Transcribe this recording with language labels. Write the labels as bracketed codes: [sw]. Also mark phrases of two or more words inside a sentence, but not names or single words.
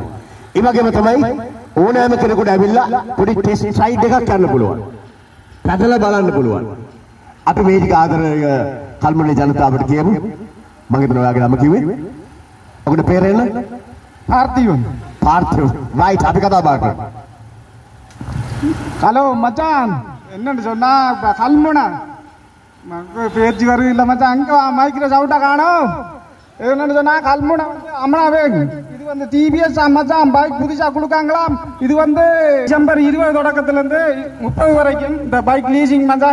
[si] ඒ වගේම තමයි ඕනෑම කෙනෙකුට ඇවිල්ලා පොඩි [en] test ride [si] එකක් කරන්න පුළුවන්. පැදලා බලන්න පුළුවන්. අපි මේ ටික ආදරණීය කල්මුණේ ජනතාවට කියමු. මම හිතනවා ඔයාගේ නම කිව්වේ. ඔකට පෙරෙන්න පාර්ථිවන්. පාර්ථිවන්. රයිට් අපි කතා බහ කරමු. [ta] ஹலோ மச்சான், என்னன்னு சொன்னா கல்முனை பேச்சு வரும் இல்லை மச்சான். அங்கே மைக்கில் சவுட்டா காணும். என்னன்னு சொன்னா கல்முனை அமனாவே இது வந்து டிவிஎஸ் மச்சான் பைக் புதுசாக கொடுக்காங்களாம். இது வந்து டிசம்பர் 20 தொடக்கத்துலேருந்து 30 வரைக்கும் இந்த [en] bike leasing [ta] மச்சான்.